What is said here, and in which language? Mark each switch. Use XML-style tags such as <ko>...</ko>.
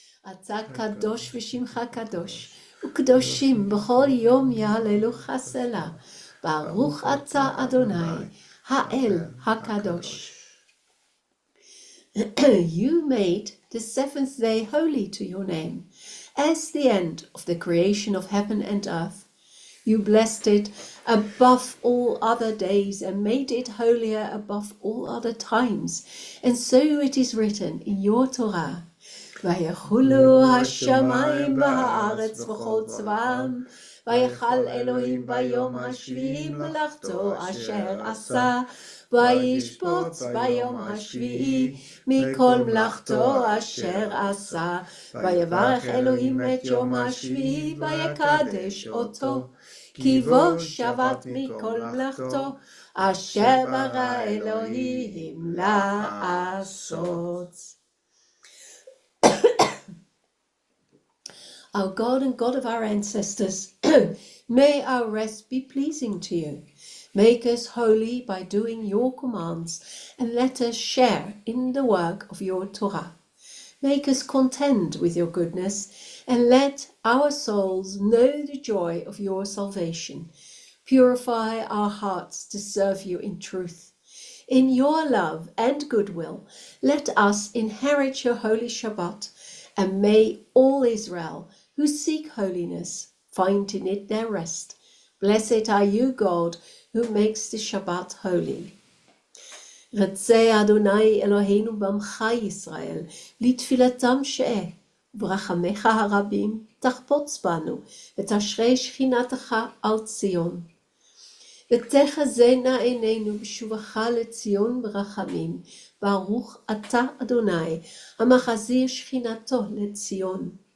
<he>אתה קדוש ושמך קדוש, וקדושים בכל יום יהללוך סלה. ברוך אתה אדוני, האל הקדוש.</he> <en>You made the seventh day holy to your name, as the end of the creation of heaven and earth. You blessed it above all other days and made it holier above all other times. And so it is written in your Torah,</en> <he>ויחולו השמיים והארץ וכל צבאם, ויחל אלוהים ביום השביעי מלאכתו אשר עשה, וישפוט ביום השביעי מכל מלאכתו אשר עשה, ויברך אלוהים את יום השביעי ויקדש אותו, כי בו שבת מכל מלאכתו אשר ברא אלוהים לעשות.</he> <en>Our God and God of our ancestors, may our rest be pleasing to you. Make us holy by doing your commands, and let us share in the work of your Torah. Make us content with your goodness, and let our souls know the joy of your salvation. Purify our hearts to serve you in truth. In your love and goodwill, let us inherit your holy Shabbat, and may all Israel who seek holiness find in it their rest. Blessed are you, God, who makes the Shabbat holy.</en> <he>רצה אדוני אלוהינו בעמך ישראל, לתפילתם שאה, וברחמך הרבים תחפוץ בנו, ותשרה שכינתך על ציון. ותחזינה עינינו בשובך לציון ברחמים, ברוך אתה אדוני, המחזיר שכינתו לציון.</he>